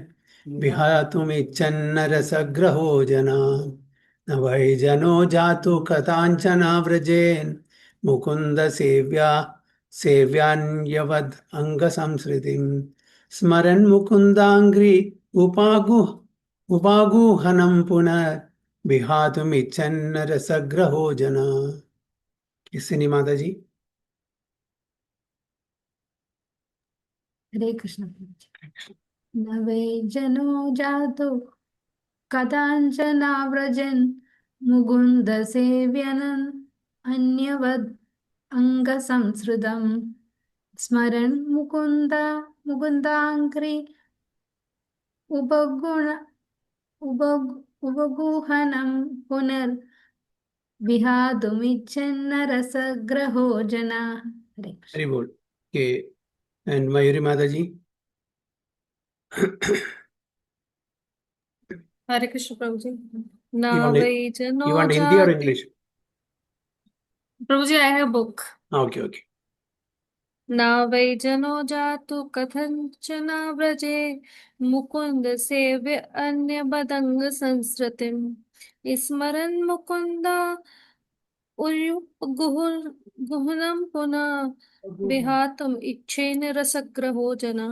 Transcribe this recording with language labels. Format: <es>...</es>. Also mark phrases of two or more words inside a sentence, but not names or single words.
<sa>विहतुमिच्छन्नरसग्रहो जना न वै जनो जातु कथाञ्चना व्रजेन् मुकुन्द सेव्यान्यवद् अङ्गसंसृतिम् स्मरन् मुकुन्दाङ्घ्रि उपागुहनं पुनः विहातुमिच्छन्नरसग्रहो जना।</sa> <hi>किसने माता जी? हरे कृष्ण।</hi> <sa>न वै जनो जातु कदाञ्चनाव्रजन् मुकुन्दसेव्यनन् अन्यवद् अङ्गसंसृतं स्मरन् मुकुन्दाङ्घ्रि उपगुहनं पुनर्विहातुमिच्छन्नरसग्रहो जना।</sa> <hi>हरे कृष्ण। हरि बोल। के and Mayuri माता जी? हरे कृष्ण प्रभु जी।</hi> <en>You want Hindi or English?</en> <hi>प्रभु जी,</hi> <en>I have book. Okay.</en> <sa>ना वै जनो जातु कथंचन व्रजे मुकुंद सेव्य अन्य बदंग संस्कृतिम स्मरन् मुकुंदा गुहनम पुनः विहातुम इच्छेन रसग्रहो जनः।</sa>